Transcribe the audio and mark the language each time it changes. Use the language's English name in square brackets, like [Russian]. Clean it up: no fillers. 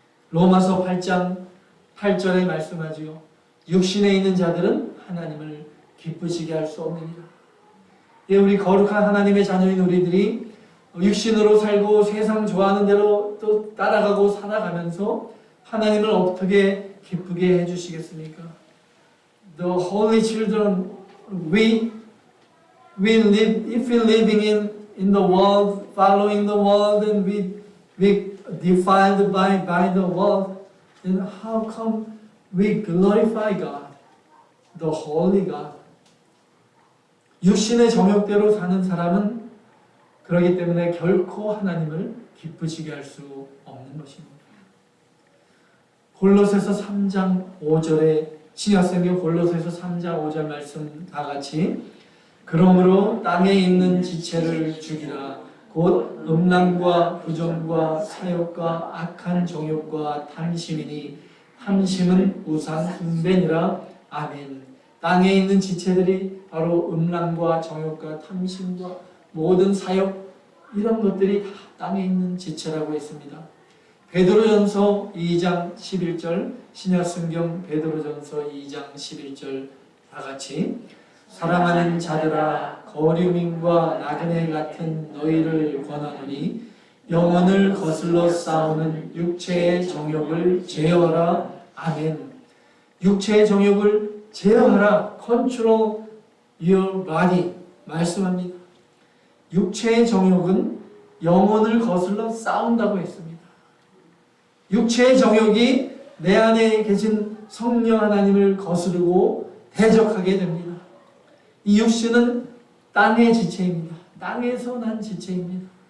[Korean] 로마서 8장 8절에 말씀하지요. 육신에 있는 자들은 하나님을 기쁘시게 할 수 없느니라. 예, 우리 거룩한 하나님의 자녀인 우리들이 육신으로 살고 세상 좋아하는 대로 또 따라가고 살아가면서 하나님을 어떻게 기쁘게 해주시겠습니까? [English] The holy children, we live, if we living in the world, following the world, and we defiled by the world, then how come we glorify God, the holy God? [Korean] 육신의 정욕대로 사는 사람은 그렇기 때문에 결코 하나님을 기쁘시게 할 수 없는 것입니다. 골로새서 3장 5절에 신약성경 골로새서 3장 5절 말씀 다 같이 그러므로 땅에 있는 지체를 죽이라 곧 음란과 부정과 사욕과 악한 정욕과 탐심이니 탐심은 우상 숭배니라. 아멘. 땅에 있는 지체들이 바로 음란과 정욕과 탐심과 모든 사욕 이런 것들이 다 땅에 있는 지체라고 했습니다. 베드로전서 2장 11절 신약성경 베드로전서 2장 11절 다 같이 사랑하는 자들아 거류민과 나그네 같은 너희를 권하노니 영혼을 거슬러 싸우는 육체의 정욕을 제어하라. 아멘. 육체의 정욕을 제어하라. [English] Control your body [Korean] 말씀합니다. 육체의 정욕은 영혼을 거슬러 싸운다고 했습니다. 육체의 정욕이 내 안에 계신 성령 하나님을 거스르고 대적하게 됩니다. 이 육신은 땅의 지체입니다. 땅에서 난 지체입니다.